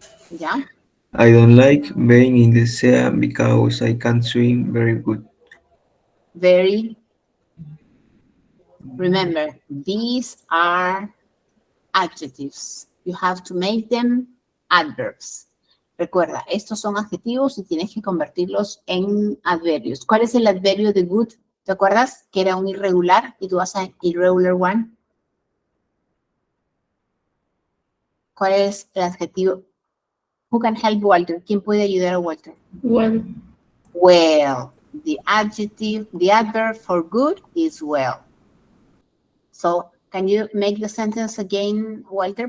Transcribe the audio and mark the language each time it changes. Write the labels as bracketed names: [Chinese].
[English] Yeah. I don't like being in the sea because I can't swim very good. Very. Remember, these are adjectives. You have to make them adverbs. [Spanish] Recuerda, estos son adjetivos y tienes que convertirlos en adverbios. ¿Cuál es el adverbio de good? ¿Te acuerdas que era un irregular y tú vas a [English] irregular one? [Spanish] ¿Cuál es el adjetivo? [English] Who can help Walter? [Spanish] ¿Quién puede ayudar a Walter? [English] Well, Well. The adverb for good is well. So, can you make the sentence again, Walter?